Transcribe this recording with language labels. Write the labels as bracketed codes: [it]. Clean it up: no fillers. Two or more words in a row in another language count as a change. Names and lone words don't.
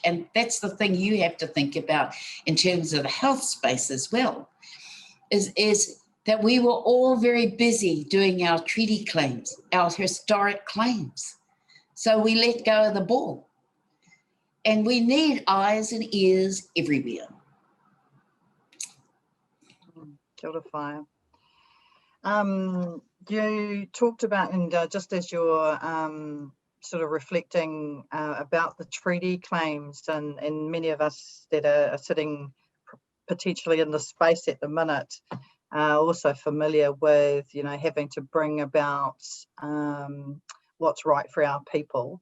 [en] And that's the thing you have to think about in terms of the health space as well, is that we were all very busy doing our treaty claims, our historic claims. So we let go of the ball. And we need eyes and ears everywhere. [mi] Kia ora whaia. [en] You talked about, and just as you're sort of reflecting about the treaty claims, and many of us that are sitting potentially in the space at the minute, also familiar with, having to bring about what's right for our people.